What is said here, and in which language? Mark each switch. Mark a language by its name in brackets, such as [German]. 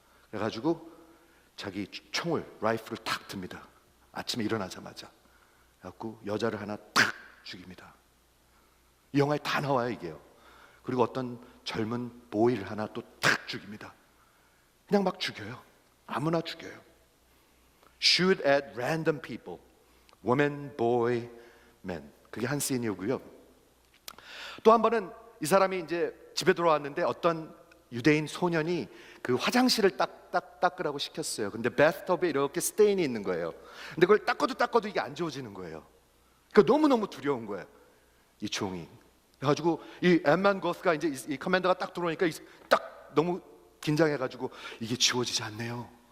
[Korean] 그래가지고 자기 총을, 라이플을 탁 듭니다. 아침에 일어나자마자. 그래갖고 여자를 하나 탁 죽입니다. 이 영화에 다 나와요, 이게요. 그리고 어떤 젊은 보이를 하나 또 탁 죽입니다. 그냥 막 죽여요. 아무나 죽여요. [English] Shoot at random people, woman, boy, man. [Korean] 그게 한 씬이고요. 또 한 번은 이 사람이 이제 집에 돌아왔는데 어떤 유대인 소년이 그 화장실을 닦으라고 시켰어요. 근데 배스톱에 이렇게 스테인이 있는 거예요. 근데 그걸 닦아도 이게 안 지워지는 거예요. 그러니까 너무너무 두려운 거예요, 이 종이. 그래가지고 이 엠만 고스가 이제 이 커맨더가 딱 들어오니까 딱 너무 긴장해가지고 이게 지워지지 않네요.